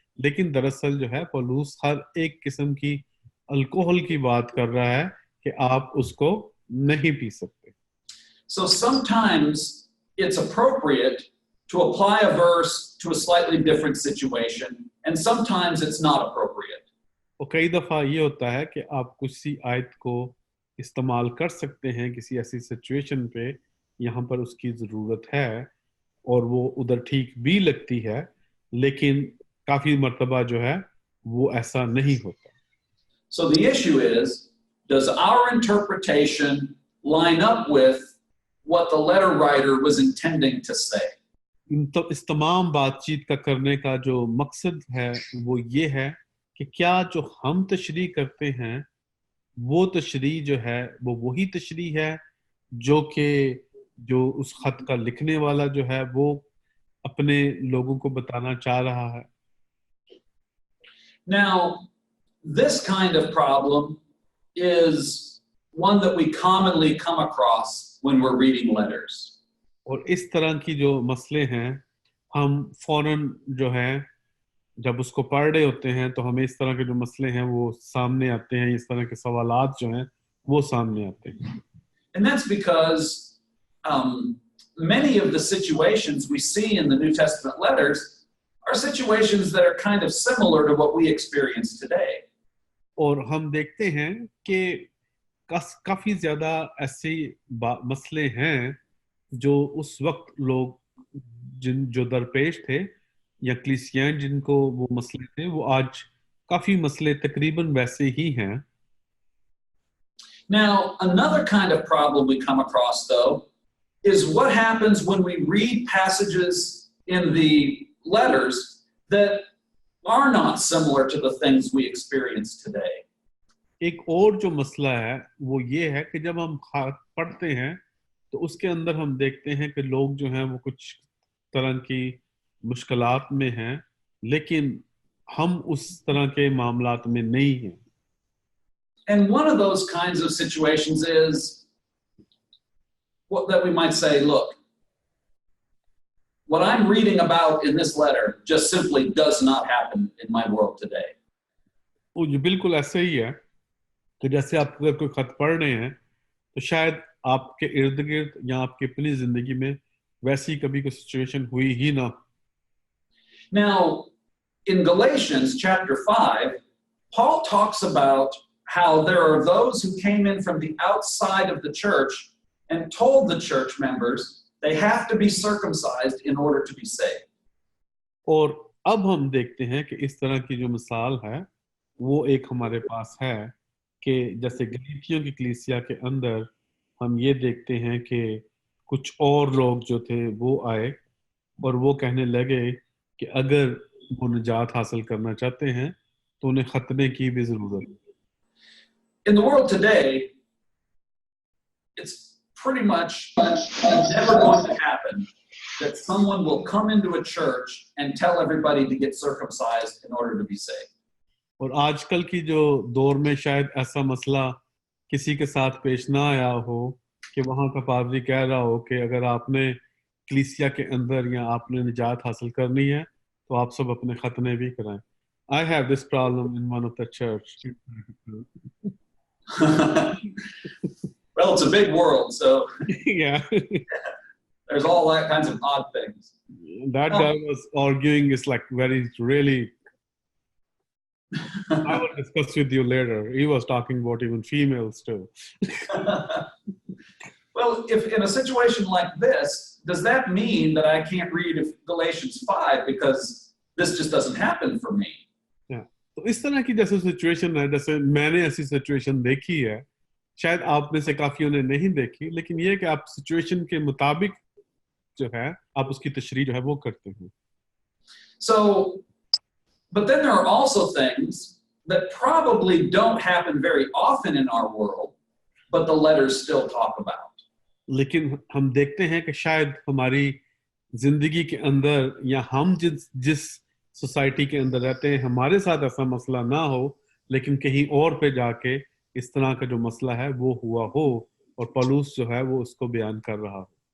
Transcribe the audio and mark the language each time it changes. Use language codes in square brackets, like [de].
[hi] लेकिन दरअसल जो है पौलुस हर एक किस्म की अल्कोहल की बात कर रहा है कि आप उसको नहीं पी सकते. [en] So sometimes it's appropriate to apply a verse to a slightly different situation, and sometimes it's not appropriate. [hi] और कई दफ़ा ये होता है कि आप किसी आयत को इस्तेमाल कर सकते हैं किसी ऐसी सिचुएशन पे यहाँ पर उसकी ज़रूरत है और वो उधर ठीक भी लगती है, लेकिन काफ़ी मर्तबा जो है वो ऐसा नहीं होता. [en] So the issue is, does our interpretation line up with what the letter writer was intending to say? [hi] इस तमाम बातचीत का करने का जो मकसद है वो ये है कि क्या जो हम तशरीह करते हैं वो तशरीह जो है वो वही तशरीह है जो कि जो उस खत का लिखने वाला जो है वो अपने लोगों को बताना चाह रहा है. [en] Now, this kind of problem is one that we commonly come across when we're reading letters. [hi] और इस तरह की जो मसले हैं हम फौरन जो है जब उसको पढ़ रहे होते हैं तो हमें इस तरह के जो मसले हैं वो सामने आते हैं, इस तरह के सवालात जो हैं वो सामने आते हैं. [en] And that's because many of the situations we see in the New Testament letters are situations that are kind of similar to what we experience today. [hi] और हम देखते हैं कि काफ़ी ज़्यादा ऐसे मसले हैं जो उस वक्त लोग जो दरपेश थे या कलीसियाँ जिनको वो मसले थे वो आज काफ़ी मसले तकरीबन वैसे ही हैं. [en] Now, another kind of problem we come across, though, is what happens when we read passages in the letters that are not similar to the things we experience today. [hi] एक और जो मसला है वो ये है कि जब हम पढ़ते हैं तो उसके अंदर हम देखते हैं कि लोग जो हैं वो कुछ तरह की मुश्किलात में हैं, लेकिन हम उस तरह के मामलात में नहीं हैं. [en] And one of those kinds of situations is what that we might say, look, what I'm reading about in this letter just simply does not happen in my world today. [hi] वो ये बिल्कुल ऐसे ही है कि जैसे आप अगर कोई खत पढ़ रहे हैं तो शायद आपके इर्द गिर्द या आपकी अपनी जिंदगी में वैसी कभी कोई सिचुएशन हुई ही ना. [en] Now, in Galatians chapter 5, Paul talks about how there are those who came in from the outside of the church and told the church members they have to be circumcised in order to be saved. [hi] और अब हम देखते हैं कि इस तरह की जो मिसाल है वो एक हमारे पास है कि जैसे गलीतियों की कलीसिया के अंदर हम ये देखते हैं कि कुछ और लोग जो थे वो आए और वो कहने लगे कि अगर वो निजात हासिल करना चाहते हैं तो उन्हें खतने की भी जरूरत है. [en] In the world today, it's pretty much never going to happen that someone will come into a church and tell everybody to get circumcised in order to be saved. [hi] और आजकल की जो दौर में शायद ऐसा मसला किसी के साथ पेश ना आया हो कि वहाँ का पादरी कह रहा हो कि अगर आपने कलीसिया के अंदर या आपने निजात हासिल करनी है तो आप सब अपने खतने भी कराएं. [en] I have this problem in one of the church. Well, it's a big world, so Yeah. there's all that kinds of odd things. That guy was arguing is like very, really, I will discuss with you later. He was talking about even females too. Well, if in a situation like this, does that mean that I can't read Galatians 5 because this just doesn't happen for me? Yeah. [hi] तो इस तरह की जैसे situation है, जैसे मैंने ऐसी situation देखी है, शायद आप में से काफियों ने नहीं देखी, लेकिन ये कि आप सिचुएशन के मुताबिक जो है आप उसकी तशरीह जो है वो करते हैं. [en] So, but then there are also things that probably don't happen very often in our world, but the letters still talk about. [hi] लेकिन हम देखते हैं कि शायद हमारी जिंदगी के अंदर या हम जिस सोसाइटी के अंदर रहते हैं हमारे साथ ऐसा मसला ना हो, लेकिन कहीं और पे जाके इस तरह का जो मसला है वो हुआ हो और पौलुस जो है वो उसको बयान कर रहा हो.